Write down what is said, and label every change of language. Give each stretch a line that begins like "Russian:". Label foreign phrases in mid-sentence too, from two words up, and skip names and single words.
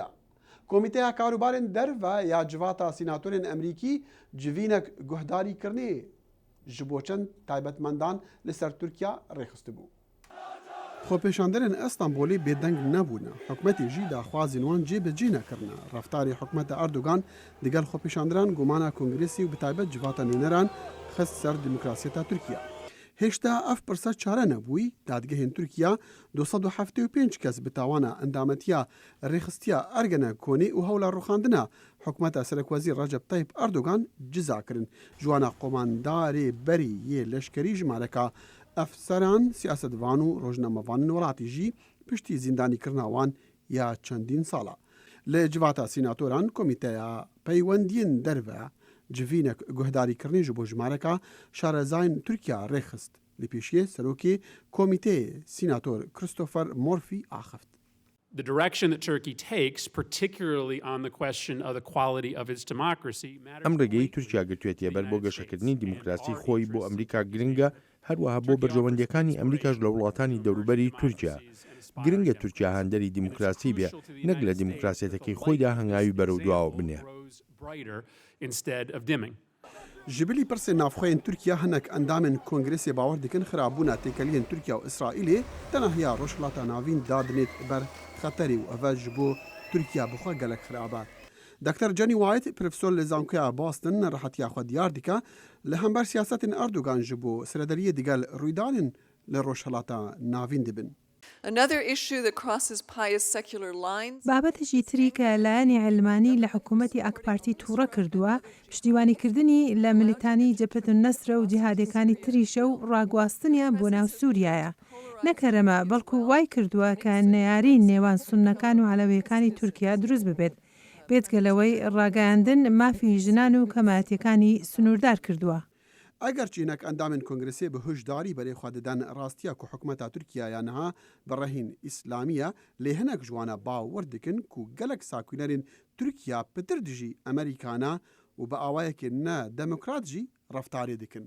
Kurdish: Komîteya Karûbarên Derve ya civata sînatorên Emerîkî civînek guhdarîkirinê ji bo çend taybetmendan li ser Tirkiya rêxistibû. Xwepêşanderên Istanbolê bêdeng nebûne. Hikûmetê jî daxwazên wan cêbecî nekirine. Reftarê hikûmeta Erdogan digel xwepêşanderan gumana Kongresê û bi taybet civata nûneran xist ser demokrasiyeta Tirkiya. هێشتا ئەف پرسە چارە نەبووی دادگەهێن تورکیا 275 کەس bi tawana endametiya rêxistiya ergene konê û hewla rûxandina hikûmeta Serokvezîr Recep Tayyip Erdogan ciza kirin. Ji wan a qomandarê berî yê leşkerî ji maleka efseran siyasetvan û rojnamevanên welatî jî piştî zîndanîkirina wan ya çendîn sala. Li civata sînatoran Komîteya Peywendiyên Derve civînek guhdarîkirinê ji bo jimareka şarezayên Tirkiya rêxist. Li pêşiyê serokê Komîteyê Sînator Christopher Murphy axeft.
English: The direction that Turkey takes, particularly on the question of the quality of its democracy,
Central Kurdish: ئەم ڕێگەی تورکیا گرتوێتە بەر بۆ گەشەکردنی دیموکراسی خۆی بۆ ئەمریکا گرنگە هەروەها بۆ بەرژەوەندیەکانی ئەمریکاش لە وڵاتانی دەوروبەری تورکیا. گرنگە تورکیا هەندەری دیموکراسی بێ نەک لە دیموکراسیەتەکەی خۆیدا هەنگاوی بەرەو دواوە بنێ.
Kurdish: Ji bilî pirsên navxweyên Tirkiya hinek endamên Kongresê bawer dikin xirabûna têkeliyên Tirkiya û İsraîlê tenahiya rojhilata navîn dadinêt ber xeterê û ev ji bo Tirkiya bixwe gelek xirab e. Dr. Jenny White, profesor li Zankoya Boston neraxetiya xwe diyar dike li hember siyasetên Erdogan ji bo seredariyê digel rûydanên li rojhilata navîn dibin.
English: Another issue that crosses pious secular lines.
Central Kurdish: بابەتێکی تری کە لایەنی عەلمانی لە حکوومەتی ئەکپارتی تووڕە کردووە پشتیوانیکردنی لە ملیتانی جەبهەت النەسرە و جیهادیەکانی تریشە و ڕاگواستنیان بۆ ناو سووریایە. نەکەرەمە بەڵکو وای کردووە کە نەیاری نێوان سوننەکان و عەلەویەکانی تورکیا دروست ببێت بێتگەلەوەی ڕاگەیاندن مافی ژنان و کەمایەتیەکانی سنووردار کردووە.
Kurdish: Eger çînek endamên Kongresê bi hişdarî berê xwe didin rastiya ku hikûmeta Tirkiya ya niha bi rehîn İslamiye lê hinek ji wan bawer dikin ku gelek sakûnerên Tirkiya pitir dijî Amerîkana û bi awayekê ne demokrat jî reftarê dikin.